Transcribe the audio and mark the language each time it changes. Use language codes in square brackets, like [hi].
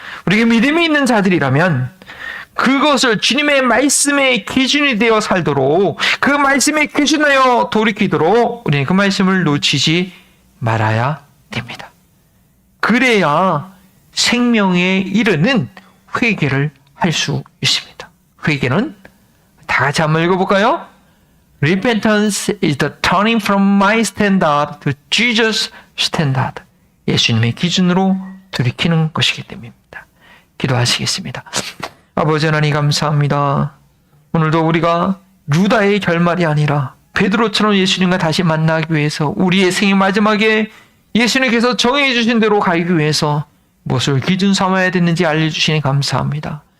[ko] 우리가 믿음이 있는 자들이라면 그것을 주님의 말씀의 기준이 되어 살도록 그 말씀의 기준하여 돌이키도록 우리는 그 말씀을 놓치지 말아야 됩니다. 그래야 생명에 이르는 회개를 할 수 있습니다. 회개는 다 같이 한번 읽어볼까요? [en] Repentance is the turning from my standard to Jesus' standard. [ko] 예수님의 기준으로 돌이키는 것이기 때문입니다. 기도하시겠습니다. 아버지 하나님 감사합니다. 오늘도 우리가 유다의 결말이 아니라 베드로처럼 예수님과 다시 만나기 위해서 우리의 생의 마지막에 예수님께서 정해 주신 대로 가기 위해서 무엇을 기준 삼아야 되는지 알려주시니 감사합니다.